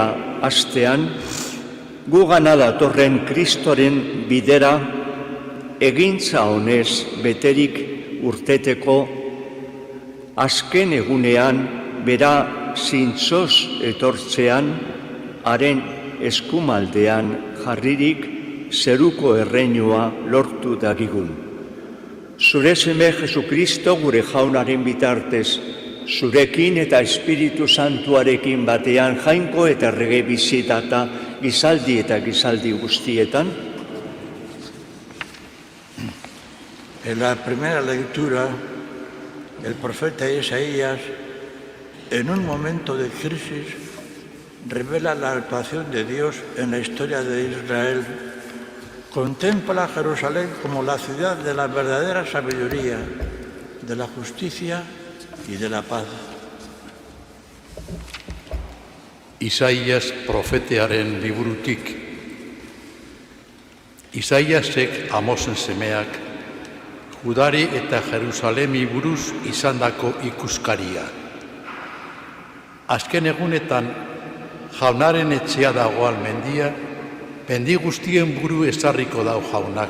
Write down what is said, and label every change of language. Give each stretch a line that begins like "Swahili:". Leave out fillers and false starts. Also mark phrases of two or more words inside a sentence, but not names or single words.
Basque: astean, gugana datorren Kristoren bidera egintza honez beterik urteteko azken egunean bera zintzoz etortzean, haren eskumaldean jarririk zeruko erreinua lortu dagigun. Zure seme Jesukristo gure jaunaren bitartez, zurekin eta Espiritu Santuarekin batean jainko eta errege bizitata gizaldi eta gizaldi guztietan.
Spanish: En la primera lectura, el profeta Isaías, en un momento de crisis, revela la actuación de Dios en la historia de Israel. Contempla a Jerusalén como la ciudad de la verdadera sabiduría, de la justicia y de la paz.
Basque: Isaías profetearen liburutik. Isaíasek Amosen semeak, Judari eta Jerusalemi buruz izandako ikuskaria. Azken egunetan, jaunaren etxea dagoan mendia, mendi guztien buru ezarriko dau jaunak.